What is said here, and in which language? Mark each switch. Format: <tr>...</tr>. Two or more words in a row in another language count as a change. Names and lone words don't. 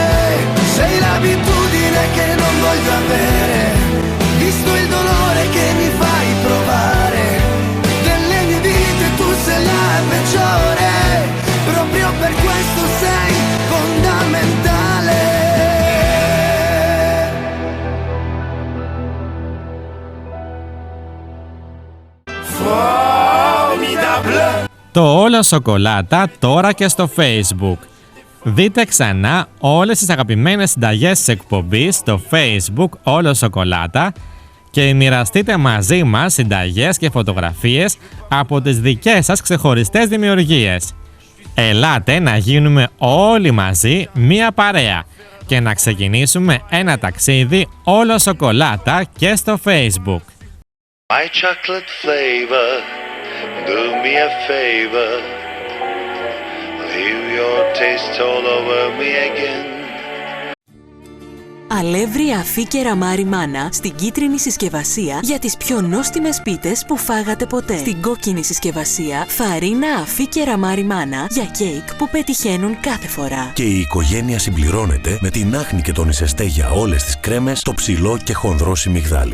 <it>Sei l'abitudine che non voglio avere, visto il dolore che mi fai provare, delle mie vite tu sei la peggiore, proprio per questo sei fondamentale.</it> <el>Το Όλο Σοκολάτα τώρα και στο Facebook. Δείτε ξανά όλες τις αγαπημένες συνταγές της εκπομπής στο Facebook Όλο Σοκολάτα και μοιραστείτε μαζί μας συνταγές και φωτογραφίες από τις δικές σας ξεχωριστές δημιουργίες. Ελάτε να γίνουμε όλοι μαζί μία παρέα και να ξεκινήσουμε ένα ταξίδι Όλο Σοκολάτα και στο Facebook.</el> <en>My chocolate flavor, do me a favor, leave your taste all over me again.</en> <el>Αλεύρι Αφή Κεραμάρι Μάνα στην κίτρινη συσκευασία για τις πιο νόστιμες πίτες που φάγατε ποτέ. Στην κόκκινη συσκευασία φαρίνα Αφή Κεραμάρι Μάνα για κέικ που πετυχαίνουν κάθε φορά. Και η οικογένεια συμπληρώνεται με την άχνη και τον ισεστέ για όλες τις κρέμες, το ψηλό και χονδρό σιμιγδάλι.</el>